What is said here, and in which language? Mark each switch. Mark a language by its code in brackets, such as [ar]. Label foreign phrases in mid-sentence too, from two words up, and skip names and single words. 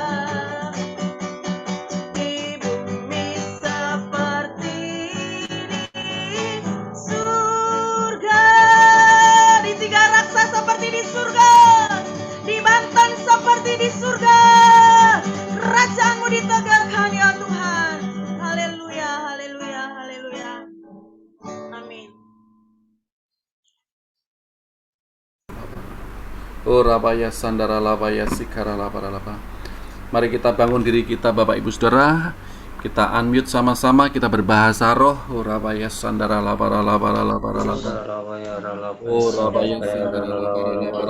[id] Di bumi seperti di surga. Di Tiga Raksa seperti di surga, di Banten seperti di surga. Kerajaan-Mu ditegakkan ya Tuhan. Haleluya, haleluya, haleluya. Amin. Rabaya sandara labaya sikara laba. Mari kita bangun diri kita Bapak Ibu Saudara. Kita unmute sama-sama, kita berbahasa roh. Rabaya sandara labara. Rabaya sandara labara.